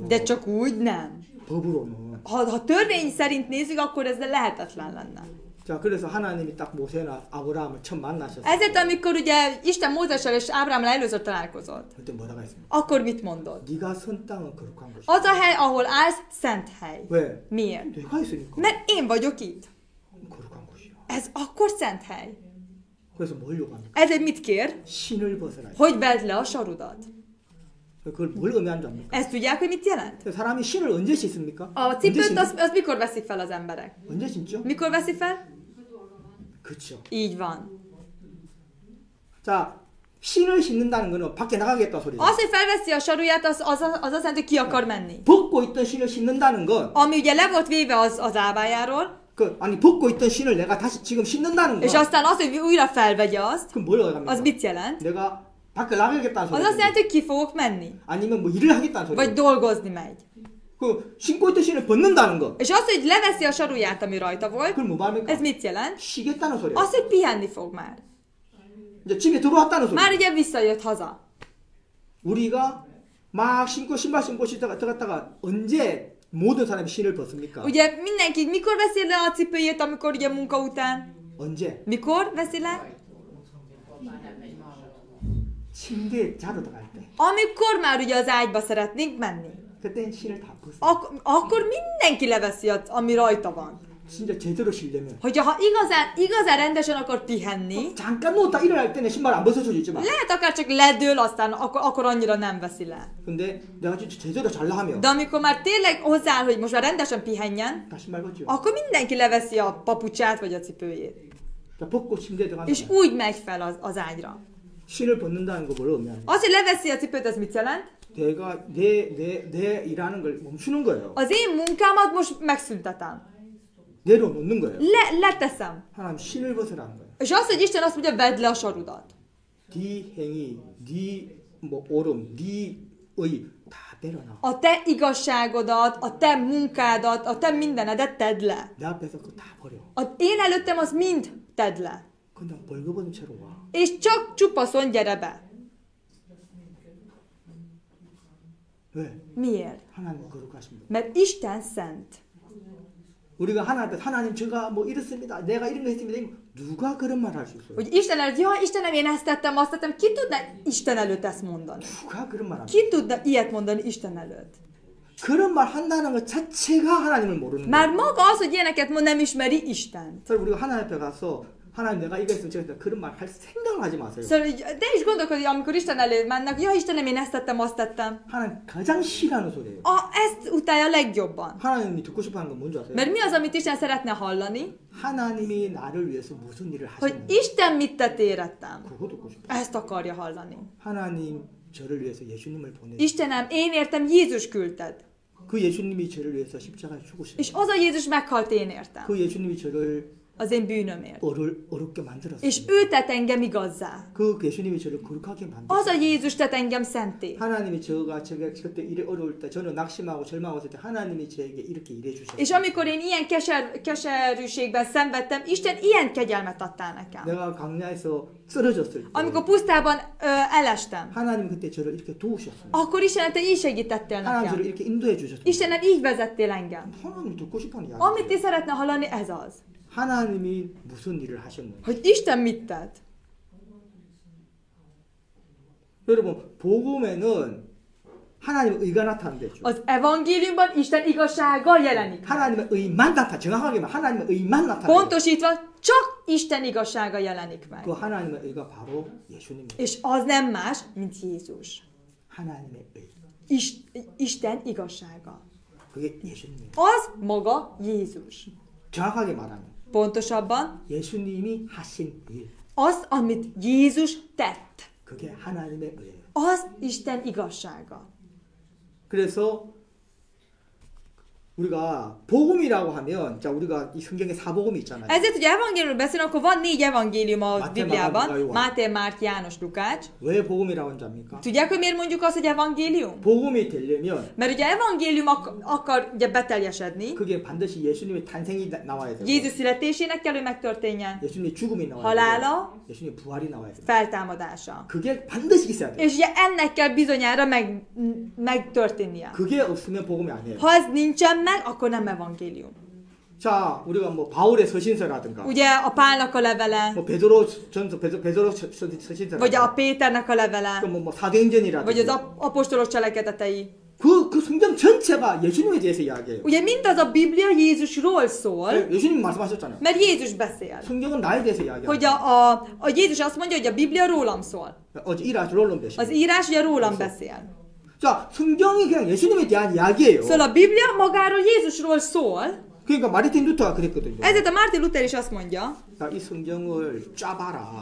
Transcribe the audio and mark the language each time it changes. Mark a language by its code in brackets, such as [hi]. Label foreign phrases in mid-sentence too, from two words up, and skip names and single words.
[hu] de csak úgy nem. [ko] 법으로는. [hu] Ha törvény szerint nézzük, akkor ez lehetetlen lenne. [ko] 자, 그래서 하나님이 딱 모세나 아브라함을 처음 만나셨어요. [hu] Ezért, amikor ugye Isten Mózessel és Ábrámmal először találkozott, [ko] 그때 뭐라고 했습니까? [hu] akkor mit mondott? [ko] 네가 선 땅은 거룩한 것이다. [hu] Az a hely, ahol állsz, szent hely. [ko] 왜? [hu] Miért? [ko] 내가 있으니까. [hu] Mert én vagyok itt. [ko] 거룩한 것이야. [hu] Ez akkor szent hely. [ko] 그래서 뭘 요구합니까? [hu] Ezért mit kér? [ko] 신을 벗어라. [hu] Hogy vedd le a sarudat. [ko] 그걸 뭘 의미하는 줄 압니까? [hu] Ezt tudják, hogy mit jelent? [ko] 사람이 신을 언제 씻습니까? [hu] A [ko] 언제 [hu] cipőt [ko] 신죠? [hu] az mikor veszik fel az emberek? [ko] 언제 신죠? [hu] Mikor veszik fel? [ko] 그렇죠. [hu] Így van. [ko] 자, 신을 신는다는 거는 밖에 나가겠다 소리죠. [hu] Az, hogy felveszi a saruját, az azt jelenti, hogy ki akar menni. [ko] 벗고 있던 신을 신는다는 건 [hu] Ami ugye le volt véve az ábájáról, [ko] 아니 벗고 있던 신을 내가 다시 지금 신는다는 [hu] és [ko] 건 [hu] aztán az, hogy újra felvegye azt, [ko] 그럼 뭘 의미합니까? [hu] az mit jelent? [ko] 내가 밖에 나가겠다는 [hu] Az azt [ko] 소리죠. [hu] jelenti, hogy ki fogok menni. [ko] 아니면 뭐 일을 하겠다는 [hu] Vagy [ko] 소리죠. [hu] dolgozni megy. [ko] 그 신고 있던 신을 벗는다는 거. [hu] És az, hogy leveszi a saruját, ami rajta volt, [ko] 그걸 뭐 말합니까? [hu] ez mit jelent? [ko] 쉬겠다는 소리예요. [hu] Az, hogy pihenni fog már. [ko] 이제 집에 들어왔다는 [hu] Már [ko] 소리. [hu] ugye visszajött haza. [ko] 우리가 막 신고 신발 신고 들어갔다가 언제 모든 사람이 신을 벗습니까? [hu] Ugye mindenki mikor veszi le a cipőjét, amikor ugye munka után? [ko] 언제? [hu] Mikor veszi le? [ko] 침대에 자러 들어갈 때. [hu] Amikor már ugye az ágyba szeretnénk menni. [ko] 그때 신을 다 벗어. [hu] Akkor mindenki leveszi, ami rajta van. [ko] 진짜 제대로 쉬려면. [hu] Hogyha igazán rendesen akar pihenni, [ko] 잠깐 누웠다 일어날 때는 신발 안 벗어줄 수 있지만. [hu] lehet akár csak ledől, aztán akkor annyira nem veszi le. [ko] 근데 내가 진짜 제대로 잘라 하면. [hu] De amikor már tényleg hozzááll, hogy most már rendesen pihenjen, [ko] 다 신발 벗죠. [hu] akkor mindenki leveszi a papucsát vagy a cipőjét. [ko] 자, 벗고 침대에 들어간다. [hu] És úgy megy fel az ágyra. [ko] 신을 벗는다는 거 뭘 의미하냐? [hu] Az, hogy leveszi a cipőt, az mit jelent? [ko] 내가 내 일하는 걸 멈추는 거예요. [hu] Az én munkámat most megszüntetem. [ko] 내려놓는 거예요. [hu] Leteszem. [ko] 하나님 신을 벗으라는 거예요. [hu] És az, hogy Isten azt mondja, vedd le a sarudat. [ko] 네 행위, 네 옳음, 네 의 다 내려놔. [hu] A te igazságodat, a te munkádat, a te mindenedet tedd le. [ko] 내 앞에서 그거 다 버려. [hu] Én előttem az mind tedd le. [ko] 그냥 벌거벗은 채로 와. [hu] És csak csupaszon gyere be. [ko] 왜? [hu] Miért? [ko] 하나님 거룩하십니다. [hu] Mert Isten szent. [ko] 우리가 하나님 앞에 하나님 제가 뭐 이렇습니다. 내가 이런 거 했습니다. 누가 그런 말 할 수 있어요? [hu] Hogy Isten előtt, ja Istenem, én ezt tettem, azt tettem, ki tudna Isten előtt ezt mondani? [ko] 누가 그런 말 합니까? [hu] Ki tudna ilyet mondani Isten előtt? [ko] 그런 말 한다는 것 자체가 하나님을 모르는 [hu] Már [ko] 거예요. [hu] maga az, hogy ilyeneket mond, nem ismeri Istent. [ko] 그래서 우리가 하나님 앞에 가서 하나님 내가 이거 했으면 저거 그런 말 할 생각을 하지 마세요. [hu] Szóval így, de is gondolkodj, amikor Isten elé mennek, ja Istenem, én ezt tettem, azt tettem. [ko] 하나님 가장 싫어하는 소리예요. [hu] Ezt utálja legjobban. [ko] 하나님이 듣고 싶어하는 건 뭔지 아세요? [hu] Mert mi az, amit Isten szeretne hallani? [ko] 하나님이 나를 위해서 무슨 일을 [hu] Hogy [ko] 하셨는지 [hu] Isten mit tett érettem. [ko] 그거 듣고 싶어요. [hu] Ezt akarja hallani. [ko] 하나님 저를 위해서 예수님을 보내. [hu] Istenem, én értem, Jézus küldted. [ko] 그 예수님이 저를 위해서 십자가에 죽으셨어요. [hu] És az a Jézus meghalt én értem. [ko] 그 예수님이 저를 [hu] az én bűnömért. [ko] 어렵게 만들었어요. [hu] És ő tett engem igazzá. [ko] 그 예수님이 저를 거룩하게 [hu] Az [ko] 만들었어요. [hu] a Jézus tett engem szenté. [ko] 하나님이 제가 그때 일에 어려울 때 저는 낙심하고 절망했을 때 하나님이 저에게 이렇게 일해 주셨어요. [hu] És amikor én ilyen keserűségben szenvedtem, Isten ilyen kegyelmet adtál nekem. [ko] 내가 강야에서 쓰러졌을 때 [hu] Amikor pusztában elestem, [ko] 하나님 그때 저를 이렇게 도우셨어요. [hu] akkor Istenem, te így segítettél [ko] 하나님 저를 [hu] nekem. [ko] 이렇게 인도해 주셨어요. [hu] Istenem, így vezettél engem. [ko] 하나님 듣고 싶은 이야기. [hu] Amit ti szeretne hallani, ez az. [ko] 하나님이 무슨 일을 하셨는지. [hu] Hogy Isten mit tett. [ko] 여러분 복음에는 하나님의 의가 나타난대죠. [hu] Az evangéliumban Isten igazsága jelenik. [ko] 하나님의 의만 나타. 정확하게 말 하나님의 의만 나타나. [hu] Pontosítva, csak Isten igazsága jelenik meg. [ko] 그 하나님의 의가 바로 예수님입니다. [hu] És az nem más, mint Jézus. [ko] 하나님의 의. [hu] Isten igazsága. [ko] 그게 예수님입니다. [hu] Az maga Jézus. [ko] 정확하게 말하면 [hu] Pontosabban, [ko] 예수님이 하신 일. [hu] az, amit Jézus tett. [ko] 그게 하나님의 의예요. [hu] Az Isten igazsága. [ko] 그래서 우리가 복음이라고 하면 자 우리가 이 성경에 사복음이 있잖아요. [hu] Ezért, hogy evangéliumról beszélünk, akkor van 4 evangélium a Máté, Bibliában. Máté, Máté, Márk, János, Lukács. [ko] 왜 복음이라고 하는지 압니까? [hu] Tudják, hogy miért mondjuk azt, hogy evangélium? [ko] 복음이 되려면 [hu] Mert ugye evangélium akar ugye beteljesedni. [ko] 그게 반드시 예수님의 탄생이 나와야 돼요. [hu] Jézus születésének kell, hogy megtörténjen. [ko] 예수님의 죽음이 나와야 [hu] Halála, [ko] 돼요. 예수님의 부활이 나와야 돼요. [hu] feltámadása. [ko] 그게 반드시 있어야 돼요. [hu] És ugye ennek kell bizonyára megtörténnie. [ko] 그게 없으면 복음이 아니에요. [hu] Ha ez nincsen meg, akkor nem evangélium. [ko] 자, 우리가 뭐 바울의 서신서라든가 [hu] Ugye a Pálnak a levele, [ko] 뭐 베드로 전서 베드로 [hu] vagy a [ko] 서신서라든가 [hu] Péternek a levele, [ko] 뭐 [hu] vagy az [ko] 사도행전이라든가 [hu] apostolok cselekedetei. [ko] 그 성경 전체가 예수님에 대해서 이야기해요. [hu] Ugye mindaz a Biblia Jézusról szól, [ko] 예수님 말씀하셨잖아요. [hu] mert Jézus beszél. [ko] 성경은 나에 대해서 [hu] Hogy [ko] 이야기해요. [hu] a Jézus azt mondja, hogy a Biblia rólam szól. 어제 일하시 롤론 Az [ko] 되시고. [hu] írás ugye rólam beszél. [ko] 자, 성경이 그냥 예수님에 대한 이야기예요. [hu] Szóval a Biblia magáról Jézusról szól, [ko] 그러니까 마르틴 루터가 그랬거든요. [hu] ezért a Martin Luther is azt mondja, [ko] 자, 이 성경을 짜봐라.